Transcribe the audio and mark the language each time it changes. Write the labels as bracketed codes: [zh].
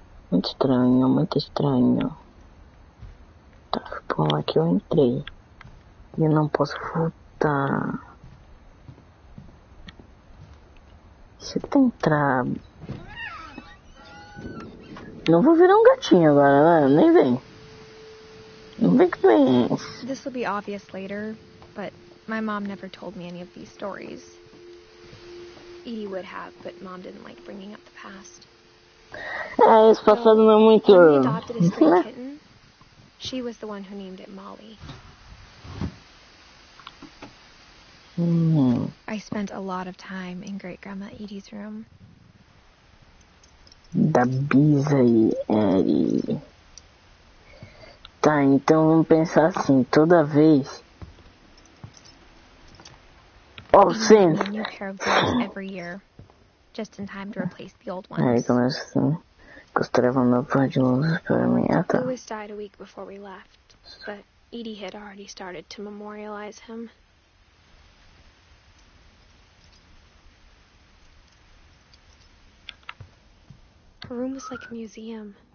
[pt] Muito estranho, muito estranho. Tá, por lá que eu entrei. E eu não posso voltar. Se eu tentar... Não vou virar um gatinho agora, né? Nem vem. Não vem que vem. [en] This will be obvious later, but my mom never told me any of these stories. Edie would have, but Mom didn't like bringing up the past. [pt] É, esse passado não é muito... [en] When we adopted a stray kitten, she was the one who named it Molly. I spent a lot of time in Great-Grandma Edie's room. [pt] Da Bisa e Eri. Tá, então vamos pensar assim, toda vez... Oh, sim! [en] A new pair of gloves every year, just in time to replace the old ones. [pt] Aí começa assim, costurava meu par de luvas para mim. Ah, tá. [en] Louis died a week before we left, but Edie had already started to memorialize him. Her room was like a museum.